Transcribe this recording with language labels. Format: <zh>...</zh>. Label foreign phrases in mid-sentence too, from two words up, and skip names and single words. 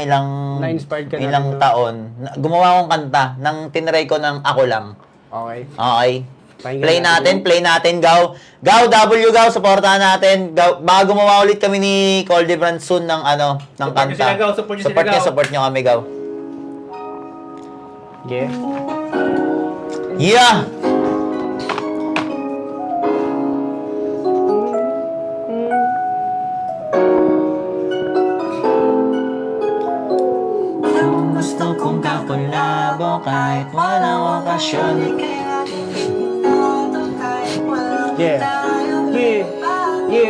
<tl>Na-inspired ka na ilang rin, no? taon, gumawa akong kanta. Nang tinry ko ng ako lang. Okay. Okay. Pakinggan Play natin, Gaw. Gaw, Gaw, supportahan natin. Gaw, baka gumawa ulit kami ni Coldebrand soon ng ng Support kanta. nyo sila, Gaw. Support nyo sila, Gaw. Support nyo kami, Gaw.</tl> <en>Yeah. Yeah!</en> <tl>Gusto kong kakulabo kahit walang okasyon.</tl> <en>Yeah. Yeah. Yeah.</en>